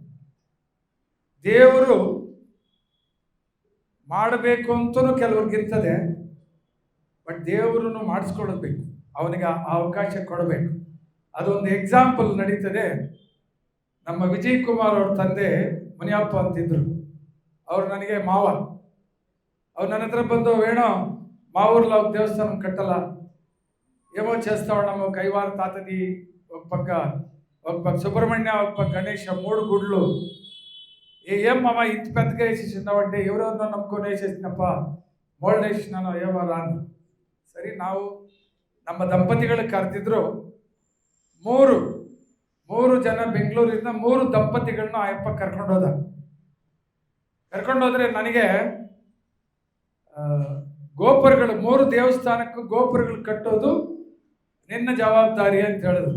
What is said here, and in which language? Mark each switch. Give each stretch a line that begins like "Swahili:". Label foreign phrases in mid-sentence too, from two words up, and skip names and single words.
Kannada: ದೇವರು ಮಾಡಬೇಕು ಅಂತಲೂ ಕೆಲವ್ರಿಗೆ ಇರ್ತದೆ, ಬಟ್ ದೇವರನ್ನು ಮಾಡಿಸ್ಕೊಳ್ಬೇಕು, ಅವನಿಗೆ ಆ ಅವಕಾಶ ಕೊಡಬೇಕು. ಅದೊಂದು ಎಕ್ಸಾಂಪಲ್ ನಡೀತದೆ. ನಮ್ಮ ವಿಜಯ್ ಕುಮಾರ್ ಅವ್ರ ತಂದೆ ಮುನಿಯಪ್ಪ ಅಂತಿದ್ರು, ಅವ್ರು ನನಗೆ ಮಾವ. ಅವ್ರು ನನ್ನ ಹತ್ರ ಬಂದು,
Telugu: వేణు మా ఊర్లో ఒక దేవస్థానం కట్టాల, ఏమో చేస్తామన్నాము, కైవార తాతది ఒక పక్క సుబ్రహ్మణ్య, ఒక పక్క గణేష, 3 గుడ్లు. ఏం మామ ఇంత పెద్దగా వేసేసినావంటే, ఎవరెవరినో నమ్ముకొని వేసేసినప్ప, ಮೋಲ್ಡ್ వేసినాను, ఏమో రాను.
Kannada: ಸರಿ, ನಾವು ನಮ್ಮ ದಂಪತಿಗಳು ಕರೆದಿದ್ರು. 3 ಜನ ಬೆಂಗಳೂರಿಂದ 3 ದಂಪತಿಗಳನ್ನ ಆಯಪ್ಪ ಕರ್ಕೊಂಡೋದ್ರೆ ನನಗೆ ಗೋಪುರಗಳು 3 ದೇವಸ್ಥಾನಕ್ಕೂ ಗೋಪುರಗಳು ಕಟ್ಟೋದು ನಿನ್ನ ಜವಾಬ್ದಾರಿ ಅಂತ ಹೇಳಿದ್ರು.